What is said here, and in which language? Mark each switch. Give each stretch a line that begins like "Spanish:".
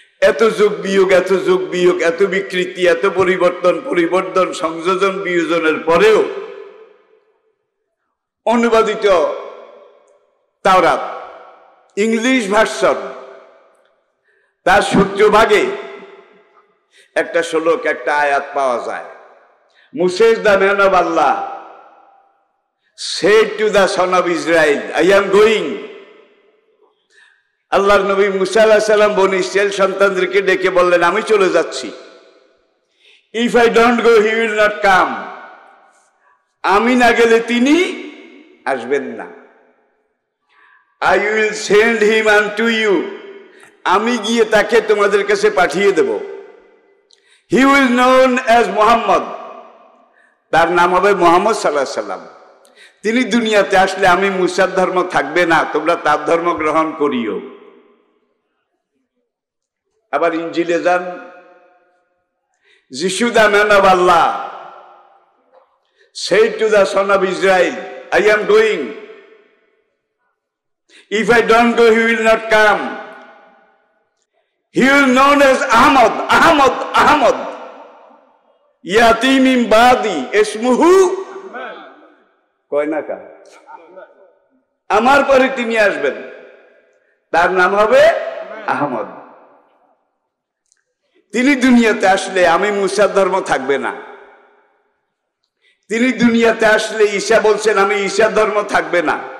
Bangla: এত যোগ বিয়োগ, এত যোগ বিয়োগ, এত বিকৃতি, এত পরিবর্তন, সংযোজন বিয়োজনের পরেও অনুবাদিত তাওরাত ইংলিশ ভার্সন, তার 70 ভাগে একটা শ্লোক, একটা আয়াত পাওয়া যায়।
English: Moses the man of Allah said to the son of Israel, I am going.
Bangla: আল্লাহর নবী মুসা আলাইহিস সালাম বনি ইসরাইল সন্তানদেরকে ডেকে বললেন, আমি চলে যাচ্ছি।
English: If I don't go, he will not come.
Bangla: আমি না গেলে তিনি আসবেন না।
English: I will send him unto you.
Bangla: আমি গিয়ে তাকে তোমাদের কাছে পাঠিয়ে দেব।
English: He will known as Muhammad.
Bangla: তার নাম হবে মুহাম্মদ সাল্লাল্লাহু আলাইহি সাল্লাম। তিনি দুনিয়াতে আসলে আমি মুসার ধর্ম থাকবে না, তোমরা তার ধর্ম গ্রহণ করিও। আবার ইনজিলে যান,
English: যিশু the man of Allah said to the son of Israel, I am going. If I don't go, he will not come. He will known as Ahmad, Ahmad, Ahmad.
Arabic: Yati min ba'di ismuhu
Bangla: কয় কা আমার পরে তিনি আসবেন, তার নাম হবে আহমদ। তিনি দুনিয়াতে আসলে আমি মুসার ধর্ম থাকবে না। তিনি দুনিয়াতে আসলে ঈসা বলছেন আমি ঈসার ধর্ম থাকবে না।